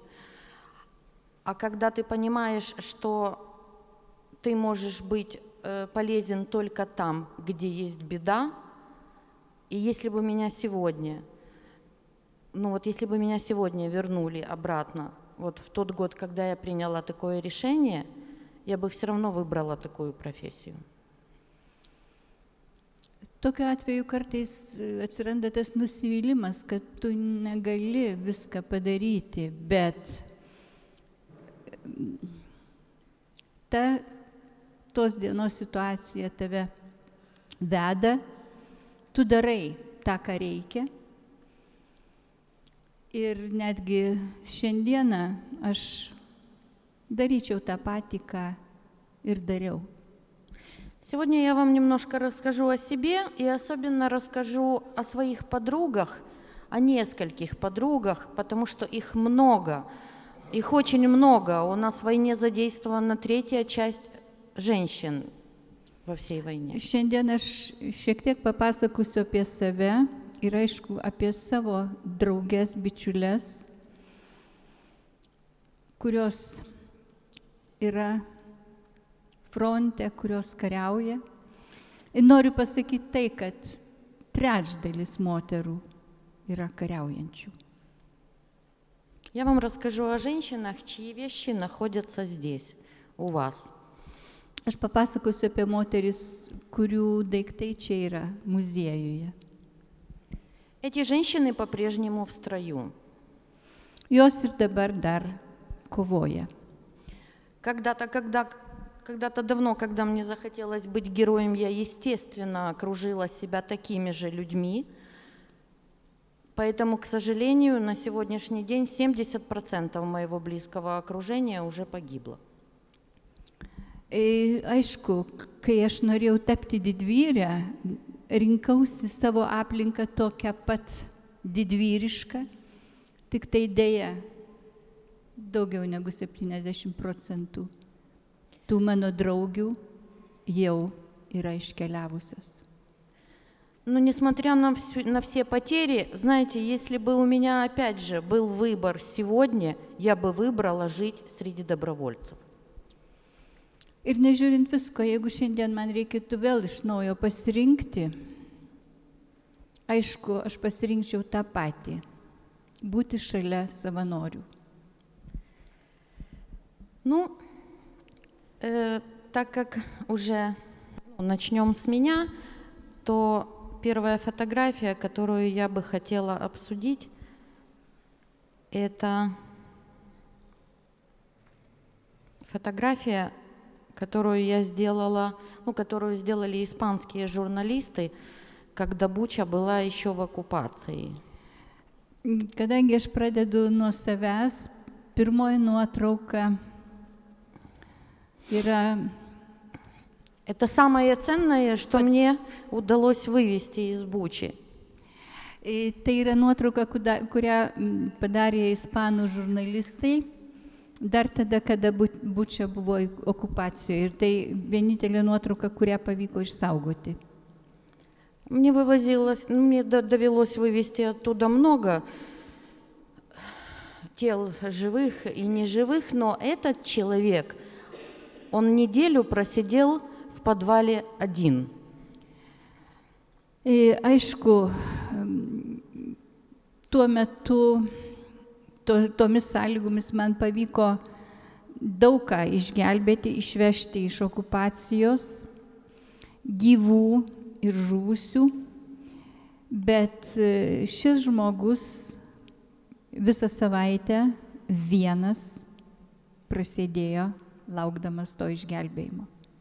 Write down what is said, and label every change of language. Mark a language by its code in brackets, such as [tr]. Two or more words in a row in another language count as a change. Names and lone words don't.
[ru] А когда ты понимаешь, что ты можешь быть полезен только там, где есть беда, и если бы меня сегодня, если бы меня сегодня вернули обратно, вот в тот год, когда я приняла такое решение, я бы все равно выбрала такую профессию. [lt] Tokiu atveju kartais atsiranda tas nusivylimas, kad tu negali viską padaryti, bet tos dienos situacija tave veda, tu darai tą, ką reikia. Ir netgi šiandieną aš daryčiau tą patį, ką ir dariau. [ru] Сегодня я вам немножко расскажу о себе и особенно расскажу о своих подругах, о нескольких подругах, потому что их много, их очень много. У нас в войне задействована третья часть женщин. во всей войне. [lt] Šiandien aš šiek tiek papasakosiu apie save ir aišku apie savo draugės, bičiulės, kurios yra fronte, kurios kariauja. Ir noriu pasakyti tai, kad trečdalis moterų yra kariaujančių. [ru] Я вам расскажу о женщинах, чьи вещи находятся здесь, у вас. [lt] Aš papasakosiu apie moteris, kurių daiktai čia yra muziejuje. [ru] Эти женщины по-прежнему в строю. [lt] Jos ir dabar dar kovoja. [ru] Когда-то давно, когда мне захотелось быть героем, я, естественно, окружила себя такими же людьми. Поэтому, к сожалению, на сегодняшний день 70% моего близкого окружения уже погибло. [lt] Aišku, kai aš norėjau tapti didvyrę, rinkausi savo aplinką tokią pat didvyrišką, tik tai dėja daugiau negu 70% tų mano draugių jau yra iškeliavusios. [ru] Но несмотря на все потери, знаете, если бы у меня опять же был выбор сегодня, я бы выбрала жить среди добровольцев. [lt] Ir nežiūrint visko, jeigu šiandien man reikėtų vėl iš naujo pasirinkti, aišku, aš pasirinkčiau tą patį – būti šalia savanorių. [ru] Ну, так как уже начнем с меня, то первая фотография, которую я бы хотела обсудить, это фотография, которую я сделала, которую сделали испанские журналисты, когда Буча была еще в оккупации. [lt] Kadangi aš pradedu nuo savęs, pirmoji nuotrauka yra... [ru] Это самое ценное, что мне удалось вывести из Бучи. [lt] Tai yra nuotrauka, kurią padarė ispanų žurnalistai. Dar tada, kada Buča buvo okupacijoje. Ir tai vienintelė nuotrauka, kurią pavyko išsaugoti. [ru] Мне довелось вывести оттуда много тел живых и неживых, но этот человек, он неделю просидел в подвале один. [lt] Aišku, tuo metu tomis sąlygomis man pavyko daug ką išgelbėti, išvežti iš okupacijos, gyvų ir žuvusių, bet šis žmogus visą savaitę vienas prasėdėjo, laukdamas to išgelbėjimo.